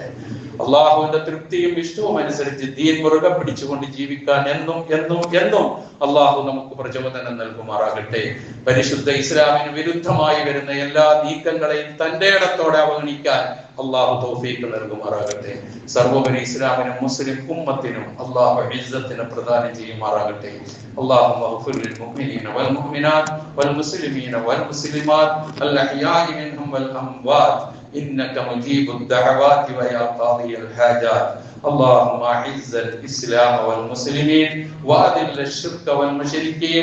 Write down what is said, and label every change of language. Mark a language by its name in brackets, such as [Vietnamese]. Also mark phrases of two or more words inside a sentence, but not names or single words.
[Malayalam] അള്ളാഹുവിന്റെ തൃപ്തിയും ഇഷ്ടവും അനുസരിച്ച് ദീൻ മുറുകെ പിടിച്ചുകൊണ്ട് ജീവിക്കാൻ എന്നും എന്നും എന്നും അള്ളാഹു നമുക്ക് പ്രചോദനം നൽകുമാറാകട്ടെ. പരിശുദ്ധ ഇസ്ലാമിന് വിരുദ്ധമായി വരുന്ന എല്ലാ നീക്കങ്ങളെയും തന്റെ ഇടത്തോടെ അവഗണിക്കാൻ അള്ളാഹു തൗഫീഖ് നൽകുമാറാകട്ടെ. സർവോപരി ഇസ്ലാമിനും മുസ്ലിം ഉമ്മത്തിനും അള്ളാഹു ഇസ്സത്തിനെ പ്രദാനം ചെയ്യുമാറാകട്ടെ. [Arabic] اللهم اغفر للمؤمنين والمؤمنات والمسلمين والمسلمات الأحياء منهم والأموات إنك مجيب الدعوات ويا قاضي الحاجات. اللهم اعز الاسلام والمسلمين واذل الشرك والمشركين.